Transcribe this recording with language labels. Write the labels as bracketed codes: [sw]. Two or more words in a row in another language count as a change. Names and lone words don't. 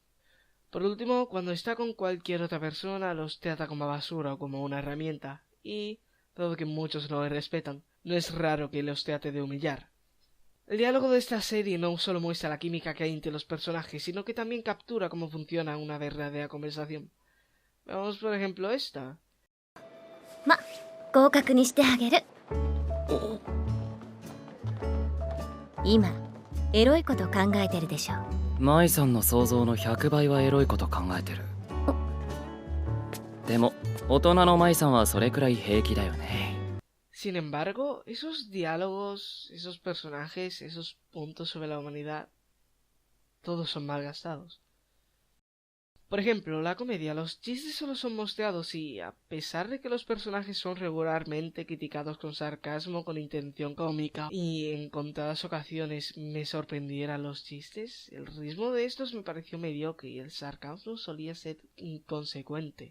[es] Por último, cuando está con cualquier otra persona, los trata como basura o como una herramienta, y, dado que muchos no le respetan, no es raro que los trate de humillar. El diálogo de esta serie no solo muestra la química que hay entre los personajes, sino que también captura cómo funciona una verdadera conversación. Veamos por ejemplo esta. [ja] ま、合格にしてあげる。今、エロいこと考えてるでしょ。舞さんの想像の100倍はエロいこと考えてる。でも、大人の舞さんはそれくらい平気だよね。 [es] Sin embargo, esos diálogos, esos personajes, esos puntos sobre la humanidad, todos son mal gastados. Por ejemplo, la comedia, los chistes solo son mostrados y, a pesar de que los personajes son regularmente criticados con sarcasmo, con intención cómica, y en contadas ocasiones me sorprendieran los chistes, el ritmo de estos me pareció mediocre y el sarcasmo solía ser inconsecuente.